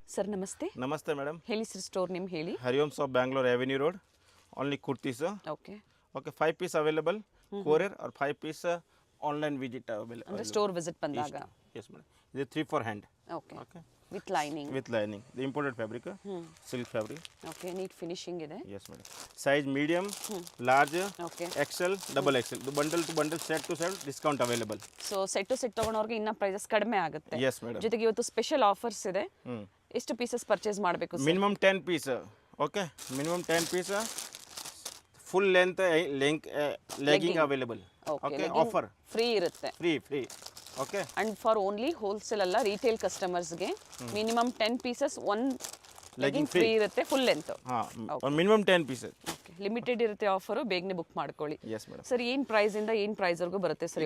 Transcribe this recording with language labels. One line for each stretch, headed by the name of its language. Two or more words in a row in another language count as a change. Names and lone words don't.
Kannada: ಸರ್ ನಮಸ್ತೆ. ನಮಸ್ತೆ ಮೇಡಮ್. ಹೇಳಿ ಸರ್,
English: store name
Kannada: ಹೇಳಿ.
English: ಹರಿओम शॉप बैंगलोर एवेन्यू रोड. Only kurtis.
Kannada: ಓಕೆ.
English: Okay 5 piece available courier और 5 piece online visit available.
Kannada: ಅಂದ್ರೆ
English: store visit
Kannada: ಬಂದಾಗ.
English: Yes madam. ಇದು 3 for hand.
Kannada: ಓಕೆ. ओके
English: with lining. with lining. The imported fabric. Silk fabric.
Kannada: ಓಕೆ,
English: neat finishing
Kannada: ಇದೆ.
English: Yes madam. Size medium, large,
Kannada: ಓಕೆ.
English: XL, double XL. The bundle to bundle, set to set discount available.
Kannada: ಸೊ
English: set to set
Kannada: ತಗೊಂಡವ್ರಿಗೆ ಇನ್ನ ಪ್ರೈಸಸ್ ಕಡಿಮೆ ಆಗುತ್ತೆ.
English: Yes madam.
Kannada: ಜೊತೆಗೆ ಇವತ್ತು
English: special offers
Kannada: ಇದೆ. ಎಷ್ಟು
English: pieces purchase
Kannada: ಮಾಡಬೇಕು ಸರ್?
English: Minimum 10 piece. Okay. Minimum 10 piece. Full length legging available. Okay. Offer.
Kannada: ಫ್ರೀ ಇರುತ್ತೆ.
English: Free. Okay. And for only wholesale ಅಲ್ಲ, retail customersಗೆ minimum 10 pieces one legging free ಇರುತ್ತೆ, full length. minimum 10 pieces.
Kannada: ಓಕೆ, ಲಿಮಿಟೆಡ್ ಇರುತ್ತೆ ಆಫರು, ಬೇಗನೆ ಬುಕ್ ಮಾಡ್ಕೊಳ್ಳಿ.
English: yes madam.
Kannada: ಸರ್ ಏನು ಪ್ರೈಸ್ ಇಂದ ಏನು ಪ್ರೈಸ್ ವರೆಗೂ ಬರುತ್ತೆ ಸರ್?